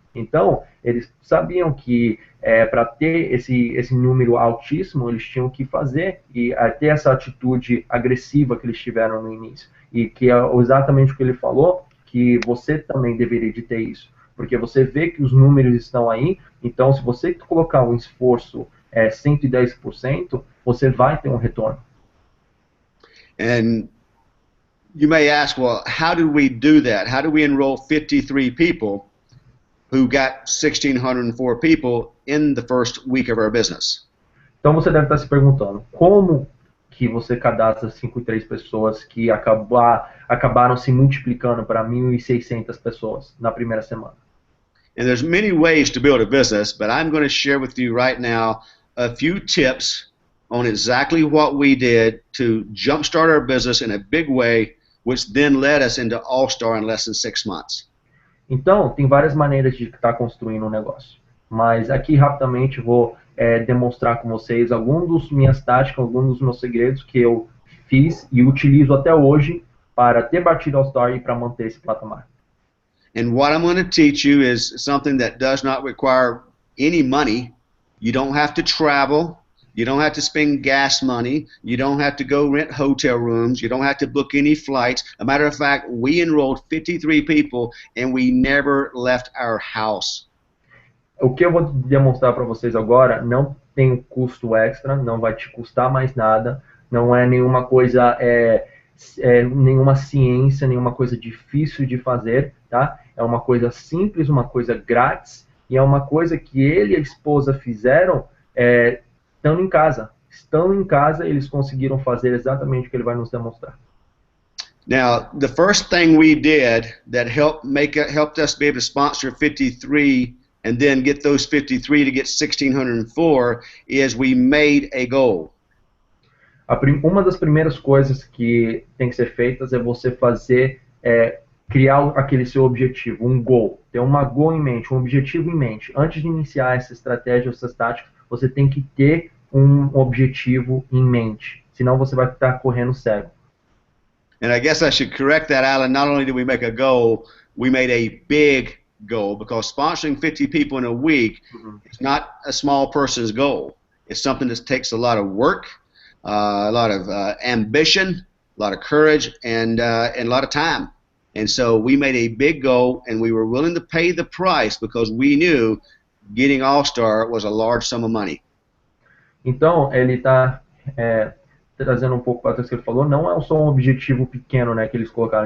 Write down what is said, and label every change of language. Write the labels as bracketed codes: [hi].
[pt] Então, eles sabiam que para ter esse número altíssimo, eles tinham que fazer e ter essa atitude agressiva que eles tiveram no início. E que é exatamente o que ele falou, que você também deveria de ter isso. Porque você vê que os números estão aí, então se você colocar um esforço 110%, você vai ter um retorno. [en] And you may ask, well, how did we do that? How do we enroll 53 people who got 1,604 people in the first week of our business? [pt] Então você deve estar se perguntando, como que você cadastra 53 pessoas que acabaram se multiplicando para 1.600 pessoas na primeira semana? [en] And there's many ways to build a business, but I'm going to share with you right now a few tips on exactly what we did to jumpstart our business in a big way, which then led us into All-Star in less than 6 months. [pt] Então, tem várias maneiras de estar construindo um negócio. Mas aqui, rapidamente, vou demonstrar com vocês algumas das minhas táticas, alguns dos meus segredos que eu fiz e utilizo até hoje para ter batido All-Star e para manter esse patamar. [en] And what I'm going to teach you is something that does not require any money. You don't have to travel. You don't have to spend gas money. You don't have to go rent hotel rooms. You don't have to book any flights. As a matter of fact, we enrolled 53 people and we never left our house. [pt] O que eu vou demonstrar para vocês agora não tem custo extra, não vai te custar mais nada, não é nenhuma coisa, nenhuma ciência, nenhuma coisa difícil de fazer, tá? É uma coisa simples, uma coisa grátis, e é uma coisa que ele e a esposa fizeram estando em casa. Estando em casa, eles conseguiram fazer exatamente o que ele vai nos demonstrar. [en] Now, the first thing we did that helped us be able to sponsor 53 and then get those 53 to get 1,604 is we made a goal. [pt] Uma das primeiras coisas que tem que ser feitas é você criar aquele seu objetivo, um goal, ter uma goal em mente, um objetivo em mente. Antes de iniciar essa estratégia, essas táticas, você tem que ter um objetivo em mente, senão você vai estar correndo cego. [en] And I guess I should correct that, Alan. Not only did we make a goal, we made a big goal, because sponsoring 50 people in a week is not a small person's goal. It's something that takes a lot of work, a lot of ambition, a lot of courage, and a lot of time. And so we made a big goal, and we were willing to pay the price because we knew getting All-Star was a large sum of money. [pt] Então, ele está trazendo um pouco para trás que ele falou, não é só um objetivo pequeno, né, que eles colocaram.